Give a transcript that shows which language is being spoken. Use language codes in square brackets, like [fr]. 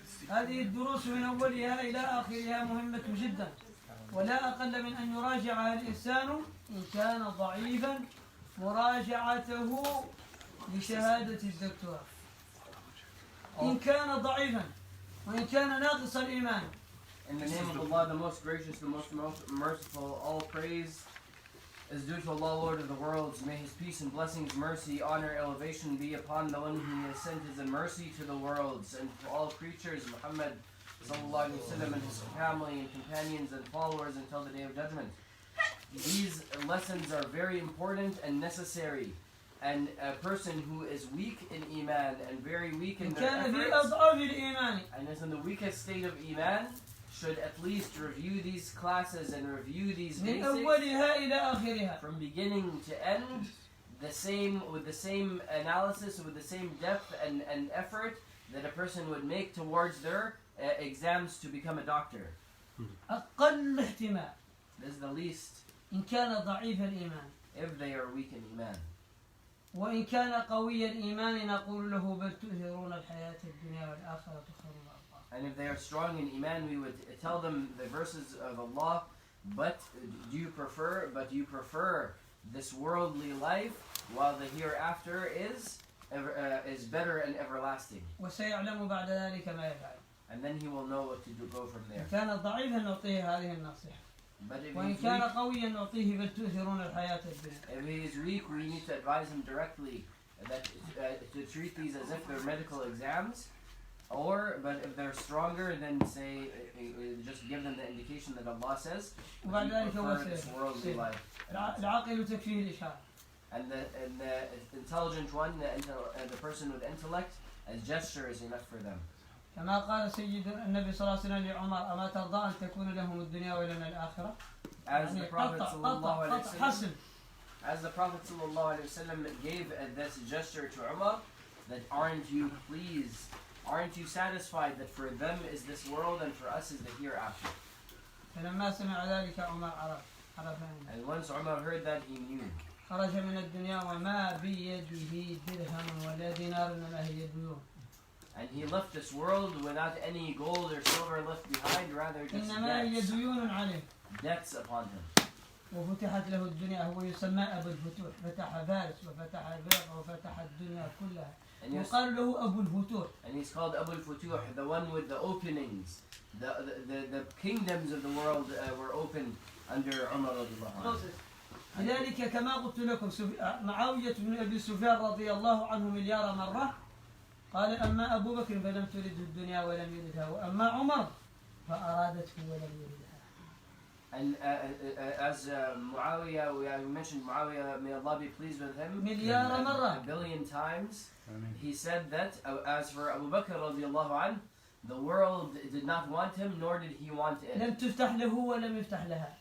[ar] هذه الدروس من أولها إلى آخرها مهمة جدا، ولا أقل من أن يراجعها الإنسان إن كان ضعيفا مراجعته لشهادة الدكتور. إن كان ضعيفا وإن كان ناقص الإيمان. [en] In the name of Allah, the most gracious, the most merciful, all praise is due to Allah, Lord of the worlds. May His peace and blessings, mercy, honor, elevation be upon the one who has sent His mercy to the worlds and to all creatures, Muhammad sallallahu alaihi wasallam, and his family and companions and followers until the day of judgment. These lessons are very important and necessary, and a person who is weak in Iman and very weak in their efforts, and is in the weakest state of Iman, should at least review these classes and review these basics from beginning to end, with the same analysis, with the same depth and effort that a person would make towards their exams to become a doctor. This is the least. [ar] إن كان ضعيف الإيمان. [en] If they are weak in Iman. [ar] وإن كان قوي الإيمان نقول له بل تؤثرون الحياة الدنيا والآخرة خير وأبقى. [en] And if they are strong in Iman, we would tell them the verses of Allah, but you prefer this worldly life while the hereafter is better and everlasting. [ar] وسيعلم بعد ذلك ما يفعل. [en] And then he will know what to do, go from there. [ar] إن كان ضعيفا نعطيه هذه النصيحة. وإن كان قويا نعطيه بل تؤثرون الحياة الدنيا. [en] If he is weak, we need to advise him directly that to treat these as if they're medical exams, but if they're stronger, then say just give them the indication that Allah says. [ar] وبعد ذلك هو [en] this worldly life. [ar] العاقل تكفيه الإشارة. [en] And the intelligent one, the person with intellect, as gesture is enough for them. [ar] كما قال سيد النبي صلى الله عليه وسلم لعمر أما ترضى أن تكون لهم الدنيا ولنا الآخرة. [en] As the Prophet sallallahu alaihi wasallam gave this gesture to Umar, that aren't you satisfied that for them is this world and for us is the hereafter. [ar] فلما سمع ذلك عمر عرف. [en] And once Umar heard that, he knew. [ar] خرج من الدنيا وما بيده درهم ولا دينار إنما هي ديون. [en] And he left this world without any gold or silver left behind, rather just debts upon him. [ar] وفتحت له الدنيا هو يسمى أبو الفتوح فتح فارس وفتح العراق وفتح الدنيا كلها وقال له أبو الفتوح. [en] And he's called Abu al-Futuh, the one with the openings. The kingdoms of the world were opened under Umar radiallahu anhu. [ar] لذلك كما قلت لكم معاوية بن أبي سفيان رضي الله عنه مليار مرة قال أما أبو بكر فلم ترده الدنيا ولم يردها وأما عمر فأرادته ولم يردها. [en] And as Muawiyah, we mentioned Muawiyah, may Allah be pleased with him, [ar] مليار مرة. [en] a billion times, he said that as for Abu Bakr radiallahu anh, the world did not want him, nor did he want it. [ar] لم تفتح له ولم يفتح لها.